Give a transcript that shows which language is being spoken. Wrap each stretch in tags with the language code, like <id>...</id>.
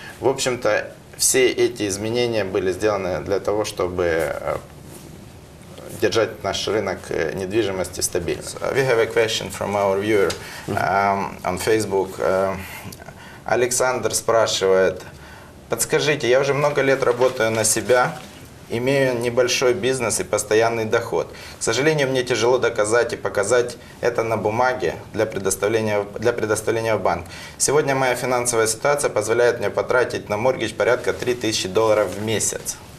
<ru>В общем-то, все эти изменения были сделаны для того, чтобы держать наш рынок недвижимости стабильным.</ru> <en>We have a question from our viewer on Facebook.</en> <ru>Александр спрашивает: подскажите, я уже много лет работаю на себя, имею небольшой бизнес и постоянный доход. К сожалению, мне тяжело доказать и показать это на бумаге для предоставления в банк. Сегодня моя финансовая ситуация позволяет мне потратить на моргидж порядка $3000 в месяц.</ru>